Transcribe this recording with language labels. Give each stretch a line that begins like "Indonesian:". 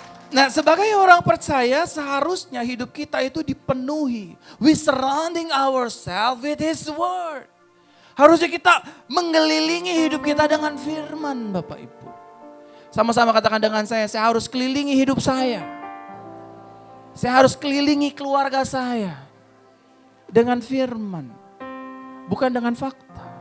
Indonesian: Nah, sebagai orang percaya seharusnya hidup kita itu dipenuhi.
English: We surrounding ourselves with His word.
Indonesian: Harusnya kita mengelilingi hidup kita dengan firman, Bapak Ibu. Sama-sama katakan dengan saya harus kelilingi hidup saya. Saya harus kelilingi keluarga saya dengan firman, bukan dengan fakta.